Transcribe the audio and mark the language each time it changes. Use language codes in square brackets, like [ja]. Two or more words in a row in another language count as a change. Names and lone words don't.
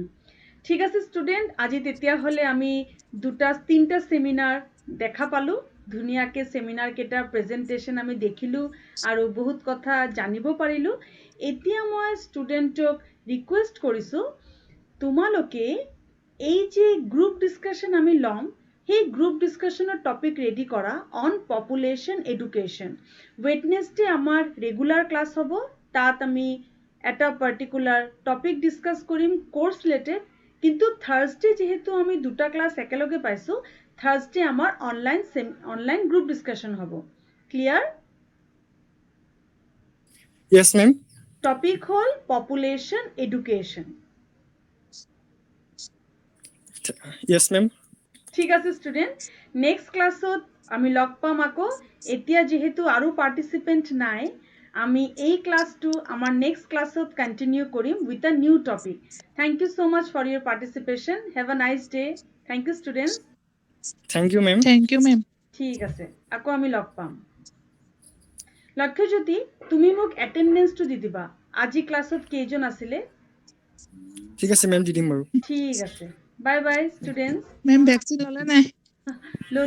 [as] ঠিক আছে স্টুডেন্ট আজি তেতিয়া হলে আমি দুটা তিনটা সেমিনার দেখা পালো ধুনিয়াকে সেমিনার কেটাৰ প্ৰেজেন্টেশন আমি দেখিলো আৰু বহুত কথা জানিব পাৰিলো এতিয়া মই স্টুডেন্টক ৰিকুৱেষ্ট কৰিছো তোমালোকে এই যে [en] group discussion [as] আমি লম সেই [en] group discussion topic ready [as] কৰা [en] on population education Wednesday [as] আমাৰ [en] regular class [as] হ'ব তাত আমি এটা [en] particular topic discuss [as] কৰিম [en] course related [as] কিন্তু থার্সডে যেহেতু আমি দুটা ক্লাস একেলগে পাইছো থার্সডে আমার [en] online group discussion [as] হ'ব ক্লিয়ার [en] Yes, ma'am. [as] টপিক হল [en] population education Yes, ma'am. [as] ঠিক আছে স্টুডেন্ট [en] next class [as] আমি লগ পাম আকৌ এতিয়া যেহেতু আৰু পার্টিসিপেন্ট নাই আমি এই ক্লাসটো আমার নেক্সট ক্লাসত কন্টিনিউ কৰিম [en] with a new topic thank you so much for your participation have a nice day thank you students Thank you, ma'am. thank you ma'am [as] ঠিক আছে আকৌ আমি লগ পাম লক্ষ্যজ্যোতি তুমি মোক এটেন্ডেন্সটো দি দিবা আজি ক্লাসত কেইজন আছিলে ঠিক আছে মেম দি দিম বাৰু ঠিক আছে [en] bye bye students [as] মেম ভেকচিন ল'লে নাই